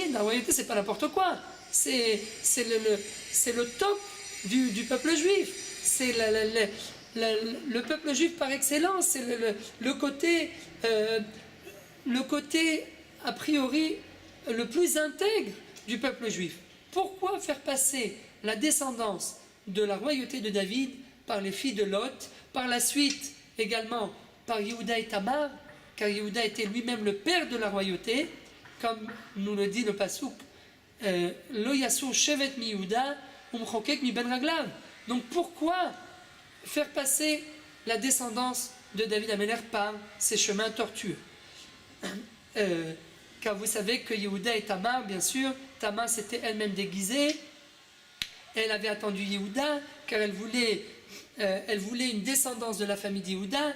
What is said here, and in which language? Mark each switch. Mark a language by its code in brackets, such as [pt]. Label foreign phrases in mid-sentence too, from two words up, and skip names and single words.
[fr] La royauté, c'est pas n'importe quoi, c'est le top du peuple juif, c'est le peuple juif par excellence, c'est le côté a priori le plus intègre du peuple juif. Pourquoi faire passer la descendance de la royauté de David par les filles de Lot, par la suite également par Yehuda et Tamar, car Yehuda était lui-même le père de la royauté, comme nous le dit le pasuk [he] לא יסור שבט מיהודה ומחוקק מבין רגליו. [fr] Donc pourquoi faire passer la descendance de David Améler par ces chemins tortueux? Car vous savez que Yehuda et Tamar, bien sûr, Tamar s'était elle-même déguisée, elle avait attendu Yehuda, car elle voulait une descendance de la famille d'Yehuda.